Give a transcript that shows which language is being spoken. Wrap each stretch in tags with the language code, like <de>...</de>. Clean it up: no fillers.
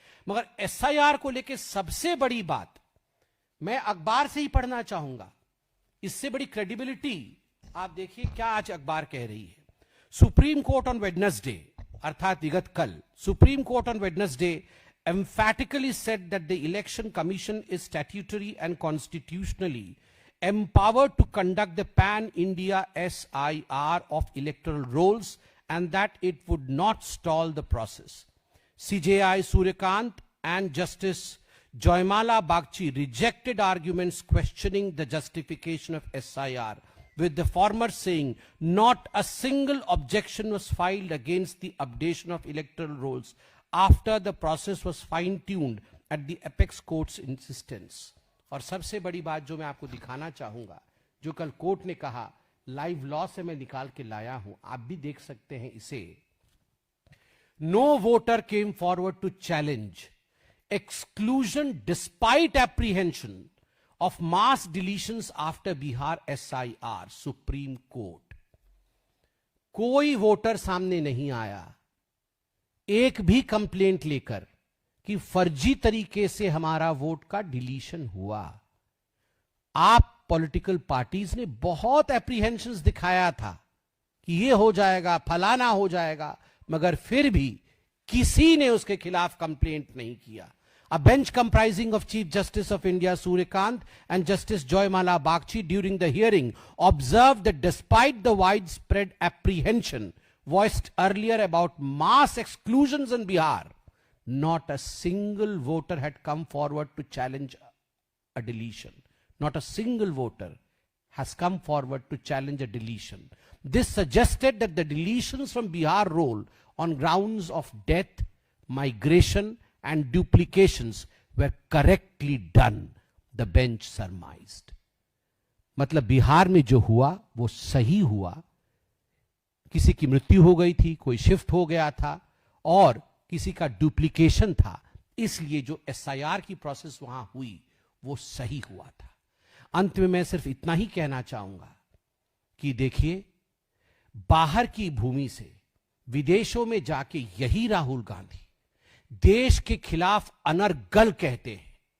<hi>मगर एसआईआर को लेकर सबसे बड़ी बात मैं अखबार से ही पढ़ना चाहूंगा, इससे बड़ी क्रेडिबिलिटी आप देखिए क्या आज अखबार कह रही है।</hi> <en>Supreme Court on Wednesday,</en> <hi>अर्थात विगत कल,</hi> <en>Supreme Court on Wednesday emphatically said that the election commission is statutory and constitutionally empowered to conduct the pan-India SIR of electoral rolls and that it would not stall the process. CJI Suryakant and Justice Joymala Bagchi rejected arguments questioning the justification of SIR, with the former saying not a single objection was filed against the updation of electoral rolls after the process was fine-tuned at the apex court's insistence.</en> <hi>और सबसे बड़ी बात जो मैं आपको दिखाना चाहूंगा, जो कल कोर्ट ने कहा, लाइव लॉ से मैं निकाल के लाया हूं, आप भी देख सकते हैं इसे.</hi> <en>No voter came forward to challenge exclusion despite apprehension of mass deletions after Bihar SIR, Supreme Court.</en> <hi>कोई वोटर सामने नहीं आया एक भी कंप्लेंट लेकर कि फर्जी तरीके से हमारा वोट का डिलीशन हुआ. आप पॉलिटिकल पार्टीज ने बहुत एप्रीहेंशंस दिखाया था कि ये हो जाएगा, फलाना हो जाएगा, मगर फिर भी किसी ने उसके खिलाफ कंप्लेंट नहीं किया.</hi> <en>A bench comprising of Chief Justice of India Suryakant and Justice Joymala Bagchi during the hearing observed that despite the widespread apprehension voiced earlier about mass exclusions in Bihar, not a single voter had come forward to challenge a deletion. Not a single voter has come forward to challenge a deletion. This suggested that the deletions from Bihar roll on grounds of death, migration, and duplications were correctly done, the bench surmised.</en> <hi>मतलब बिहार में जो हुआ वो सही हुआ. किसी की मृत्यु हो गई थी, कोई शिफ्ट हो गया था और किसी का डुप्लीकेशन था, इसलिए जो एसआईआर की प्रोसेस वहां हुई वो सही हुआ था. अंत में मैं सिर्फ इतना ही कहना चाहूंगा कि देखिए, बाहर की भूमि से विदेशों में जाके यही राहुल गांधी देश के खिलाफ अनर्गल कहते हैं.</hi>